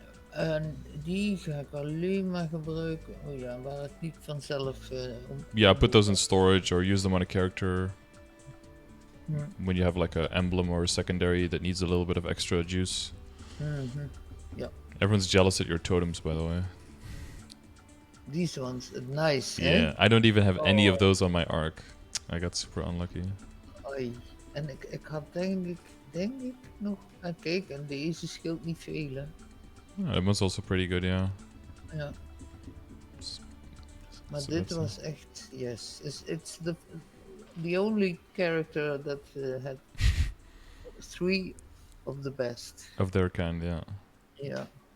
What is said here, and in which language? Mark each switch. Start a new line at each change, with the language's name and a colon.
Dutch: En die ga ik alleen maar gebruiken. Oh ja, waar het niet vanzelf.
English: Yeah, put those in storage or use them on a character when you have like an emblem or a secondary that needs a little bit of extra juice. Yeah. Everyone's jealous at your totems, by the way. These ones, nice. Yeah, I don't even have any of those on my arc. I got super unlucky.
Dutch: Oei. En ik had denk ik nog. Kijk, en deze scheelt niet veel, hè.
English: That one's also pretty good, yeah.
Dutch: Ja. Maar
English: So
Dutch: dit
English: that's
Dutch: was echt, yes.
English: It's the only character that had 3 of the best. of their kind, yeah. Yeah.